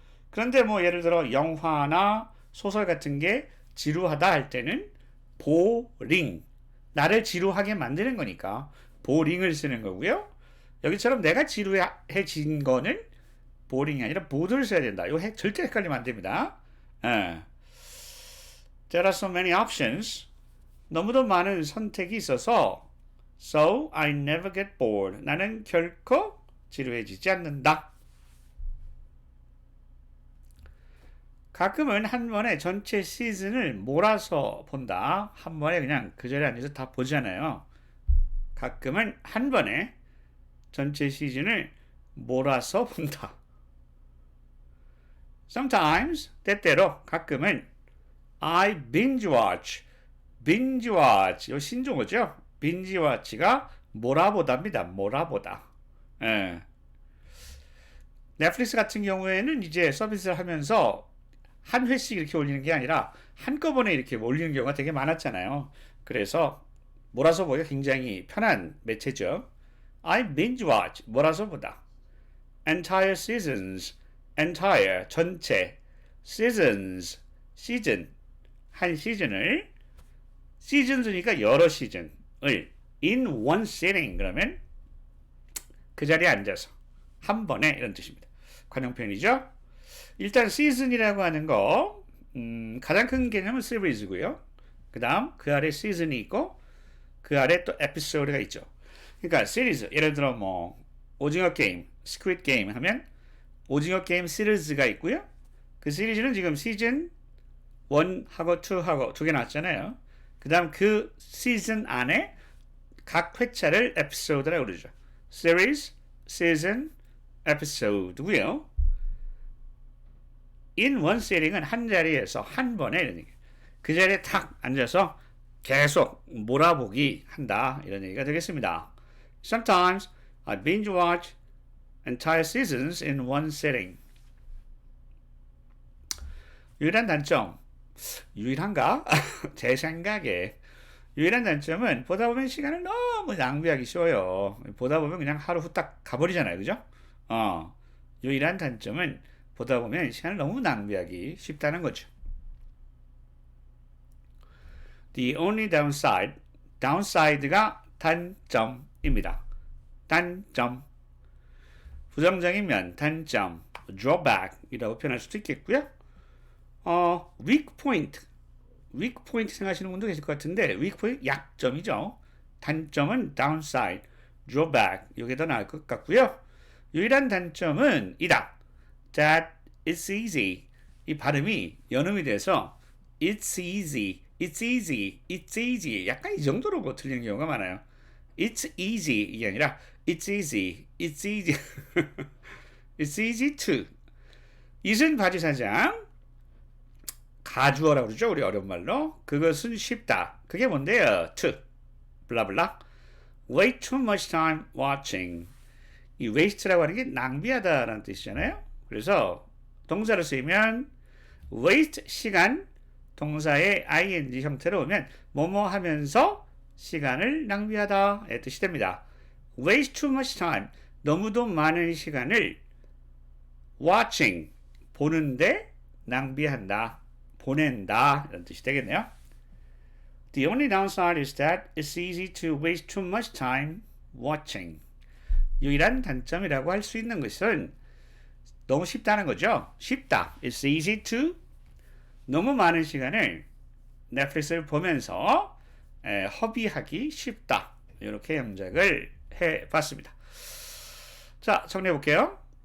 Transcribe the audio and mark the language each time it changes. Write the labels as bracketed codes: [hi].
[ko] 그런데 뭐 예를 들어 영화나 소설 같은 게 지루하다 할 때는 boring. 나를 지루하게 만드는 거니까 boring을 쓰는 거고요. 여기처럼 내가 지루해진 거는 boring이 아니라 bored를 써야 된다. 이거 절대 헷갈리면 안 됩니다. [en] There are so many options. [ko] 너무도 많은 선택이 있어서 [en] So I never get bored. [ko] 나는 결코 지루해지지 않는다. 가끔은 한 번에 전체 시즌을 몰아서 본다. 한 번에 그냥 그 자리에 앉아서 다 보잖아요. 가끔은 한 번에 전체 시즌을 몰아서 본다. [en] Sometimes, [ko] 때때로, 가끔은 [en] I binge watch. [ko] binge watch. 이 신조어죠. binge watch가 몰아보다입니다. 몰아보다. 예. 넷플릭스 같은 경우에는 이제 서비스를 하면서 한 회씩 이렇게 올리는 게 아니라 한꺼번에 이렇게 올리는 경우가 되게 많았잖아요. 그래서 몰아서 보기가 굉장히 편한 매체죠. [en] I binge watch. [ko] 몰아서 보다. [en] Entire seasons. entire. 전체. seasons. 시즌. [ko] 한 시즌을. seasons니까 여러 시즌을 [en] in one sitting. [ko] 그러면 그 자리에 앉아서 한 번에 이런 뜻입니다. 관용 표현이죠. 일단 시즌이라고 하는 거 가장 큰 개념은 시리즈고요. 그 다음 그 아래 시즌이 있고 그 아래 또 에피소드가 있죠. 그러니까 시리즈 예를 들어 뭐 오징어 게임, 스퀴드 게임 하면 오징어 게임 시리즈가 있고요. 그 시리즈는 지금 시즌 1하고 2하고 두 개 나왔잖아요. 그 다음 그 시즌 안에 각 회차를 에피소드라고 그러죠. 시리즈, 시즌, 에피소드고요. in one sitting은 한 자리에서 한 번에 이런 얘기. 그 자리에 탁 앉아서 계속 몰아보기 한다 이런 얘기가 되겠습니다. [en] Sometimes I binge watch entire seasons in one sitting. [ko] 유일한 단점, 유일한가? 제 생각에 유일한 단점은 보다 보면 시간을 너무 낭비하기 쉬워요. 보다 보면 그냥 하루 후딱 가버리잖아요, 그죠? 유일한 단점은 보다 보면 시간을 너무 낭비하기 쉽다는 거죠. [en] The only downside, downside가 단점입니다. [ko] 단점. 부정적인 면, 단점, drawback이라고 표현할 수도 있겠고요. weak point, weak point 생각하시는 분도 계실 것 같은데 weak point 약점이죠. 단점은 downside, drawback 이게 더 나을 것 같고요. 유일한 단점은 이다. [en] That it's easy. [ko] 이 발음이 연음이 돼서 it's easy, it's easy, it's easy 약간 이 정도로 틀리는 경우가 많아요. [en] It's easy [ko] 이게 아니라 [en] it's easy, it's easy, it's easy to. [ko] 이슨 바지사장 가주어라고 그러죠. 우리 어려운 말로. 그것은 쉽다. 그게 뭔데요? to. 블라블라. [en] Wait too much time watching. [ko] 이 waste라고 하는 게 낭비하다라는 뜻이잖아요. 그래서 동사로 쓰이면 waste 시간 동사의 ing 형태로 오면 뭐뭐 하면서 시간을 낭비하다의 뜻이 됩니다. waste [en] too much time [ko] 너무도 많은 시간을 watching 보는데 낭비한다. 보낸다 이런 뜻이 되겠네요. [en] The only downside is that it's easy to waste too much time watching. [ko] 유일한 단점이라고 할 수 있는 것은 너무 쉽다는 거죠. 쉽다. [en] It's easy to [ko] 너무 많은 시간을 넷플릭스를 보면서 허비하기 쉽다. 이렇게 영작을 해봤습니다. 자, 자, 정리해 볼게요.